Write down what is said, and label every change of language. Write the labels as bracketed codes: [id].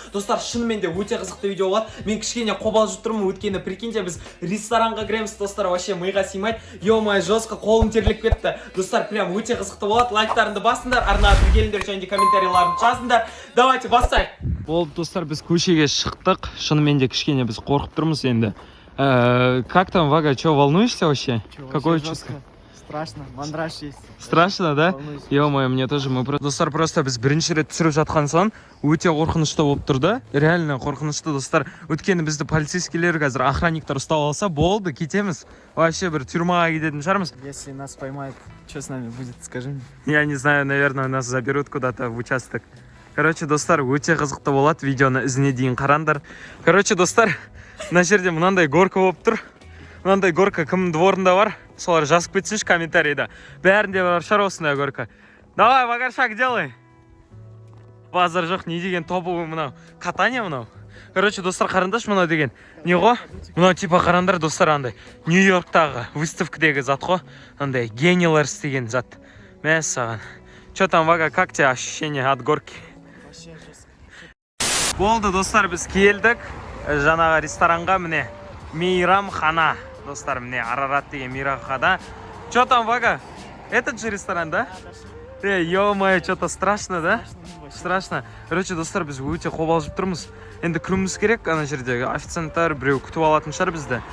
[kk] Достар, шынымен де өте қызықты видео болады. Мен кішкене қобалжып тұрмын, өткені [ru] прикиньте, [kk] біз ресторанға кіреміз достар, вообще миға сыймайды. [ru] Ё-май, жестко [kk] қолым терлеп кетті. Достар, прям өте қызықты болады. Лайктарыңды басыңдар, арнаға тіркеліңдер, және де комментарийларын жазыңдар. [ru] Давайте [kk] бастайық. Болды достар, біз көшеге шықтық. Шынымен де кішкене біз қорқып тұрмыз енді. [ru] Как там, Вага, что, волнуешься вообще? Какое чувство? Страшно, мандраж есть. Страшно, да? Ё-моё, мне тоже. [kk] Достар, просто біз бірінші рет түсіріп жатқан соң өте қорқынышты болып тұрды. Реально қорқынышты достар. Өткені бізді полицейскийлер қазір охранниктар ұстап алса, болды, кетеміз. [ru] Вообще [kk] бір тюрьмаға кететін шығармыз. [ru] Если нас поймают, что с нами будет, скажи мне. Я не знаю, наверное, нас заберут куда-то в участок. [kk] Короче, достар, өте қызықты болады, видеоны ізіне дейін қараңдар. Короче, достар, мына жерде мынандай горка болып тұр. Мынандай горка кімнің дворында бар? Солар жазып кетсінші комментарийда. Бәрінде бар шығар осындай горка. [ru] Давай, Вагаршак, делай. [kk] Базар жоқ, не деген топовый мынау. Катание мынау. Короче, достар, қараңдаршы, мынау деген. Не ғой? Мынау типа қараңдар, достар, андай Нью-Йорктағы выставкадегі зат ғой. Андай генийлер істеген зат. Мәссаған. [ru] Чё там, Вага, как тебе ощущение от горки? [kk] Болды достар, біз келдік жаңағы ресторанға, міне Мейрамхана. Достар, міне Арарат деген Мейрамхана. [ru] Чё там, Вага? Этот же ресторан, да? Ё-моё, что-то страшно, да? Страшно. [kk] Короче, достар, біз өте қобалжып тұрмыз. Енді кіруіміз керек, ана жердегі официанттар біреу күтіп алатын шығар бізді.